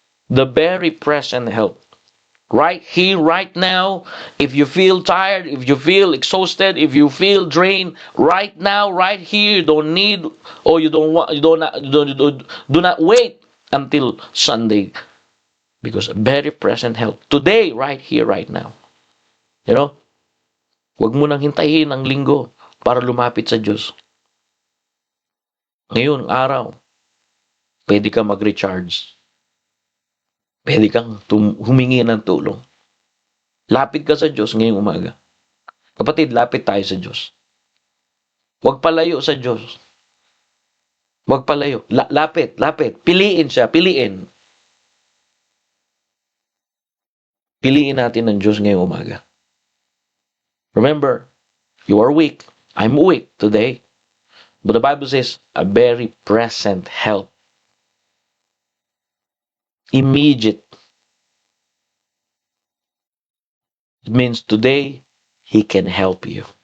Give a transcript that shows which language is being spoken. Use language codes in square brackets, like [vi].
[en] The very present help. Right here, right now, if you feel tired, if you feel exhausted, if you feel drained, right now, right here, you don't need, or you don't want, do not wait until Sunday, because very present help today, right here, right now. [tl] You know, huwag mo nang hintayin ang linggo para lumapit sa Diyos. Ngayon, araw, pwede ka mag-recharge. Pwede kang humingi ng tulong. Lapit ka sa Diyos ngayong umaga. Kapatid, lapit tayo sa Diyos. Huwag palayo sa Diyos. Huwag palayo. Lapit. Piliin siya, piliin. Piliin natin ang Diyos ngayong umaga. [en] Remember, you are weak. I'm weak today. But the Bible says, a very present help. Immediate. It means today, He can help you.